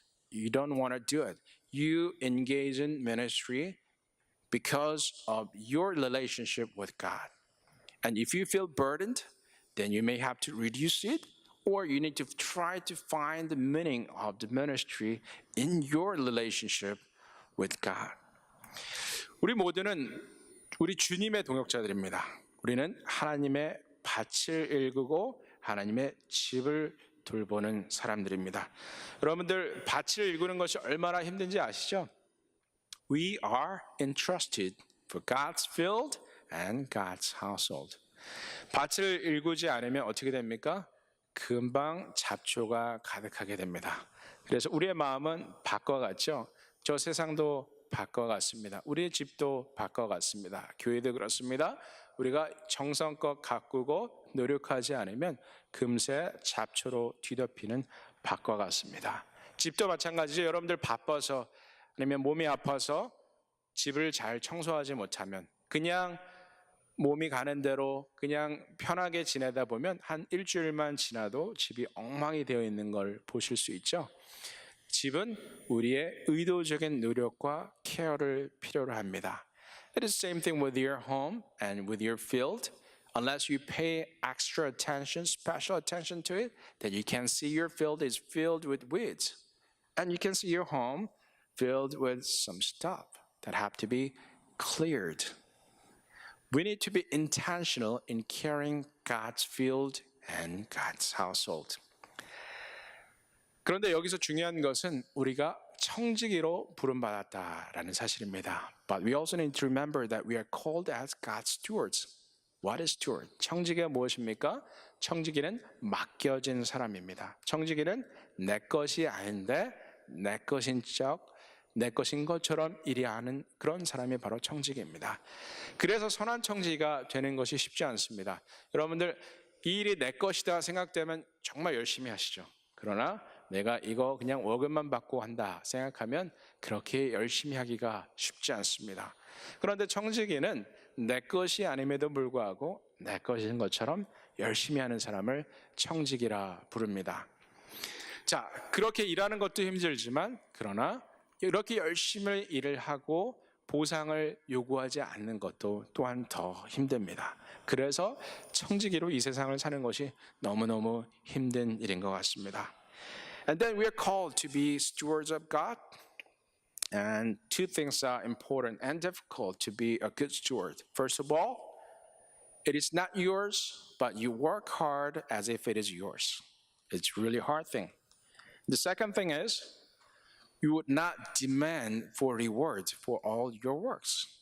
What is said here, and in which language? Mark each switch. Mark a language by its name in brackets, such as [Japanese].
[English] You don't want to do it. You engage in ministry because of your relationship with God. And if you feel burdened, then you may have to reduce it, or you need to try to find the meaning of the ministry in your relationship with God. [Korean] 우리 모두는 우리 주님의 동역자들입니다. 우리는 하나님의 밭을 일구고 하나님의 집을 돌보는 사람들입니다. 여러분들 밭을 일구는 것이 얼마나 힘든지 아시죠? [English] We are entrusted for God's field and God's household. [Korean] 밭을 일구지 않으면 어떻게 됩니까? 금방 잡초가 가득하게 됩니다. 그래서 우리의 마음은 밭과 같죠? 저 세상도 밭과 같습니다. 우리의 집도 밭과 같습니다. 교회도 그렇습니다. 우리가 정성껏 가꾸고 노력하지 않으면 금세 잡초로 뒤덮이는 밭과 같습니다. 집도 마찬가지죠. 여러분들 바빠서 아니면 몸이 아파서 집을 잘 청소하지 못하면 그냥 몸이 가는 대로 그냥 편하게 지내다 보면 한 일주일만 지나도 집이 엉망이 되어 있는 걸 보실 수 있죠. 집은 우리의 의도적인 노력과 케어를 필요로 합니다. [English] It is the same thing with your home and with your field. Unless you pay extra attention, special attention to it, then you can see your field is filled with weeds. And you can see your home filled with some stuff that have to be cleared. We need to be intentional in caring God's field and God's household. [Korean] 그런데 여기서 중요한 것은 우리가 청지기로 부름받았다라는 사실입니다. [English] But we also need to remember that we are called as God's stewards. What is steward? [Korean] 청지기가 무엇입니까? 청지기는 맡겨진 사람입니다. 청지기는 내 것이 아닌데 내 것인 척, 내 것인 것처럼 일하는 그런 사람이 바로 청지기입니다. 그래서 선한 청지기가 되는 것이 쉽지 않습니다. 여러분들 이 일이 내 것이다 생각되면 정말 열심히 하시죠. 그러나 내가 이거 그냥 월급만 받고 한다 생각하면 그렇게 열심히 하기가 쉽지 않습니다. 그런데 청지기는 내 것이 아님에도 불구하고 내 것인 것처럼 열심히 하는 사람을 청지기라 부릅니다. 자, 그렇게 일하는 것도 힘들지만 그러나 이렇게 열심히 일을 하고 보상을 요구하지 않는 것도 또한 더 힘듭니다. 그래서 청지기로 이 세상을 사는 것이 너무너무 힘든 일인 것 같습니다. [English] And then we are called to be stewards of God. And two things are important and difficult to be a good steward. First of all, it is not yours, but you work hard as if it is yours. It's really a hard thing. The second thing is, you would not demand for rewards for all your works.